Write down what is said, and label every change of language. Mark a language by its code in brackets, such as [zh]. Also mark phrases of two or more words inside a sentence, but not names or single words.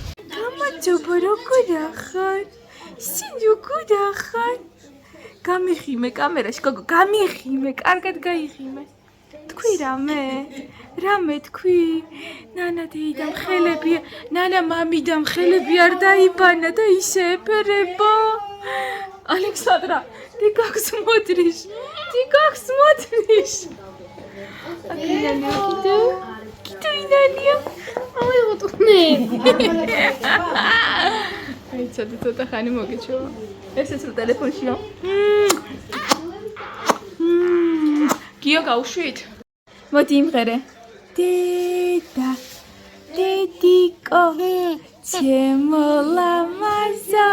[ka] გამარჯობა, როგორ ახარ? სინ როგორ ახარ? გამიხიმე კამერაში, გოგო, გამიხიმე, კარგად გაიხიმე. თქვი რამე? რამე თქვი? ნანა დეიდამ ხელები, ნანა მამიდამ ხელები არ დაიბანა და ისე ეფერება. [ru] Александра, ты как смотришь? Ты как смотришь? Киту-инаня. Ой, вот не. Ай, [ka] ცოტა ხანი მოგეჩვევა. ესეც რო ტელეფონშია. გიო გავუშვით? მოდი იმღერე. დედა, დედიკო, ჩემო ლამაზო.